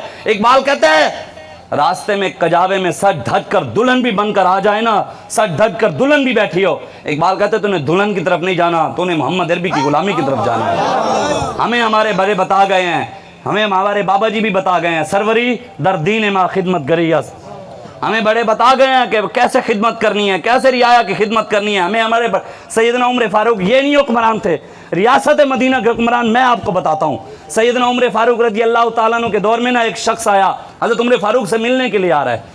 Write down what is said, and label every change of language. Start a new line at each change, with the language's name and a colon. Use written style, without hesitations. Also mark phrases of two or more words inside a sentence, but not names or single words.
Urdu: اقبال کہتا ہے راستے میں کجاوے میں سج ڈھک کر دلہن بھی بن کر آ جائے نا، سج ڈھک کر دلہن بھی بیٹھی ہو۔ اقبال کہتے ہیں تو نے دلہن کی طرف نہیں جانا، تو نے محمد عربی کی غلامی کی طرف جانا ہے۔ ہمیں ہمارے بڑے بتا گئے ہیں، ہمیں ہمارے بابا جی بھی بتا گئے ہیں،
Persian: سروری در دین ما خدمت گریز،
Urdu: ہمیں بڑے بتا گئے ہیں کہ کیسے خدمت کرنی ہے، کیسے رعایا کی خدمت کرنی ہے۔ ہمیں ہمارے سیدنا عمر فاروق یہ نہیں حکمران تھے، ریاست مدینہ کے حکمران میں آپ کو بتاتا ہوں۔ سیدنا عمر فاروق رضی اللہ تعالیٰ عنہ کے دور میں نا ایک شخص آیا، حضرت عمر فاروق سے ملنے کے لیے آ رہا ہے۔